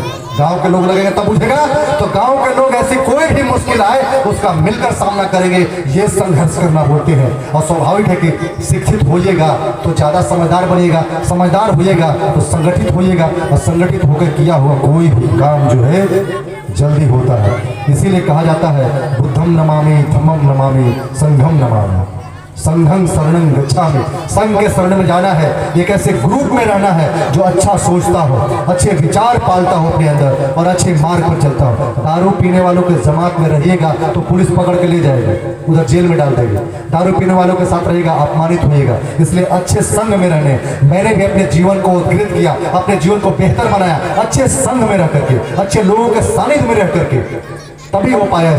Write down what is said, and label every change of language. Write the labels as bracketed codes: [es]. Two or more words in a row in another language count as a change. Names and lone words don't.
[hi] गांव के लोग लगेंगे तब बुझेगा। तो गांव के लोग ऐसी कोई भी मुश्किल आए उसका मिलकर सामना करेंगे। ये संघर्ष करना बोलते हैं। और स्वाभाविक है कि शिक्षित होइएगा तो ज्यादा समझदार बनिएगा, समझदार होइएगा तो संगठित होइएगा, और संगठित होकर किया हुआ कोई भी काम जो है जल्दी होता है। इसीलिए कहा जाता है [pi] बुद्धम नमामि, धम्मम नमामि, संघम नमामि। संघं शरणं गच्छामि, [hi] संघ के शरण में जाना है। एक ऐसे ग्रुप में रहना है जो अच्छा सोचता हो, अच्छे विचार पालता हो अपने अंदर और अच्छे मार्ग पर चलता हो। दारू पीने वालों के जमात में रहिएगा तो पुलिस पकड़ के ले जाएगा, उधर जेल में डाल देगा। दारू पीने वालों के साथ रहेगा, अपमानित होएगा। इसलिए अच्छे संघ में रहने, मैंने भी अपने जीवन को उद्गृत किया, अपने जीवन को बेहतर बनाया अच्छे संघ में रह करके, अच्छे लोगों के सानिध्य में रह करके, तभी हो पाया है।